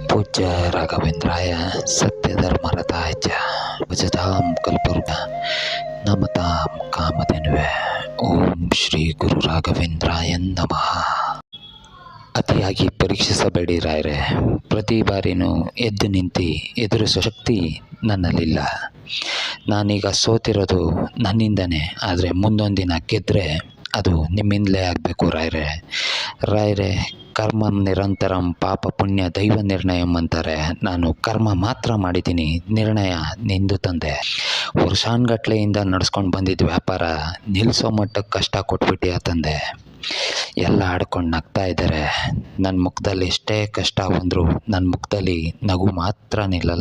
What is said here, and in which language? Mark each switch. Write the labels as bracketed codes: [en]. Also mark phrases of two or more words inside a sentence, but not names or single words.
[sa] जय राघवेंद्राय सत्यधर्मरताय च भजतां कल्पवृक्ष नमतां कामधेनुवे ಓಂ ಶ್ರೀ ಗುರು ರಾಘವೇಂದ್ರಾಯ ನಮಃ. [kn] ಅತಿಯಾಗಿ ಪರೀಕ್ಷಿಸಬೇಡಿ ರಾಯರೇ. ಪ್ರತಿ ಬಾರಿನೂ ಎದ್ದು ನಿಂತು ಎದುರಿಸೋ ಶಕ್ತಿ ನನ್ನಲ್ಲಿಲ್ಲ. ನಾನೀಗ ಸೋತಿರೋದು ನನ್ನಿಂದನೇ, ಆದರೆ ಮುಂದೊಂದಿನ ಗೆದ್ದರೆ ಅದು ನಿಮ್ಮಿಂದಲೇ ಆಗಬೇಕು ರಾಯರೇ. ರಾಯರೇ, [sa] ಕರ್ಮಂ ನಿರಂತರಂ ಪಾಪ ಪುಣ್ಯ ದೈವ ನಿರ್ಣಯಂ ಅಂತಾರೆ. [kn] ನಾನು ಕರ್ಮ ಮಾತ್ರ ಮಾಡಿದ್ದೀನಿ, ನಿರ್ಣಯ ನಿಂದು ತಂದೆ. ವರ್ಷಾನ್ಗಟ್ಲೆಯಿಂದ ನಡೆಸ್ಕೊಂಡು ಬಂದಿದ್ದ ವ್ಯಾಪಾರ ನಿಲ್ಲಿಸೋ ಮಟ್ಟಕ್ಕೆ ಕಷ್ಟ ಕೊಟ್ಬಿಟ್ಟು ತಂದೆ. ಎಲ್ಲ ಆಡ್ಕೊಂಡು ನಗ್ತಾ ಇದ್ದಾರೆ. ನನ್ನ ಮುಖದಲ್ಲಿ ಎಷ್ಟೇ ಕಷ್ಟ ಬಂದರೂ ನನ್ನ ಮುಖದಲ್ಲಿ ನಗು ಮಾತ್ರ ನಿಲ್ಲಲ್ಲ.